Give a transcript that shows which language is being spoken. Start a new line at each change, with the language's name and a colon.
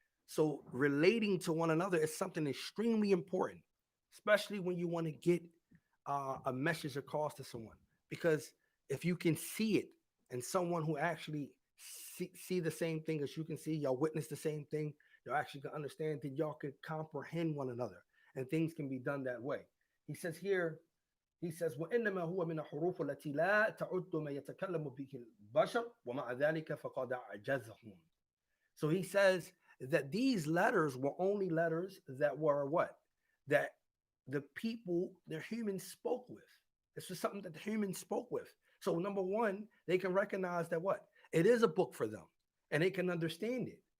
English: So relating to one another is something extremely important, especially when you want to get a message across to someone. Because if you can see it and someone who actually see the same thing as you can see, y'all witness the same thing, y'all actually can understand that y'all can comprehend one another, and things can be done that way. He says here, he says,
Arabic: وَإِنَّمَا هُوَ مِنَ الْحُرُوفِ الَّتِي لَا تَعُدُّ مَا يَتَكَلَّمُ بِهِ الْبَشَرُ وَمَعَ ذَلِكَ فَقَدْ أَعْجَزَهُمْ.
English: So he says that these letters were only letters that were what? That the people, the humans spoke with. It's just something that the humans spoke with. So number one, they can recognize that what? It is a book for them, and they can understand it.